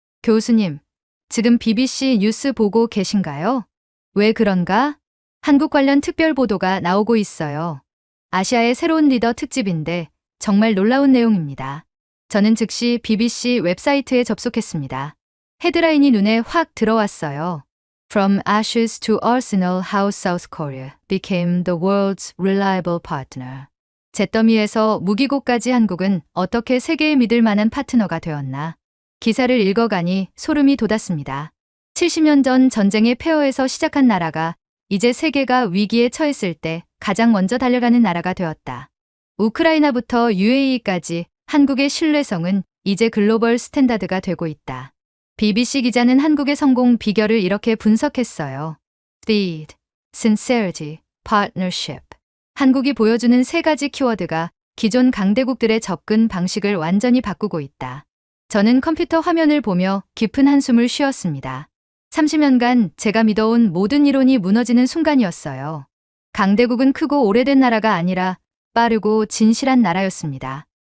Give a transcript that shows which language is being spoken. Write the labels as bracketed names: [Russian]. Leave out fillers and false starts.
[Korean] 교수님, 지금 BBC 뉴스 보고 계신가요? 왜 그런가? 한국 관련 특별 보도가 나오고 있어요. 아시아의 새로운 리더 특집인데 정말 놀라운 내용입니다. 저는 즉시 BBC 웹사이트에 접속했습니다. 헤드라인이 눈에 확 들어왔어요. [English] From ashes to arsenal, how South Korea became the world's reliable partner. [Korean] 잿더미에서 무기고까지 한국은 어떻게 세계에 믿을 만한 파트너가 되었나. 기사를 읽어가니 소름이 돋았습니다. 70년 전 전쟁의 폐허에서 시작한 나라가 이제 세계가 위기에 처했을 때 가장 먼저 달려가는 나라가 되었다. 우크라이나부터 UAE까지 한국의 신뢰성은 이제 글로벌 스탠다드가 되고 있다. BBC 기자는 한국의 성공 비결을 이렇게 분석했어요. [English] Speed, Sincerity, Partnership. [Korean] 한국이 보여주는 세 가지 키워드가 기존 강대국들의 접근 방식을 완전히 바꾸고 있다. 저는 컴퓨터 화면을 보며 깊은 한숨을 쉬었습니다. 30년간 제가 믿어온 모든 이론이 무너지는 순간이었어요. 강대국은 크고 오래된 나라가 아니라 빠르고 진실한 나라였습니다.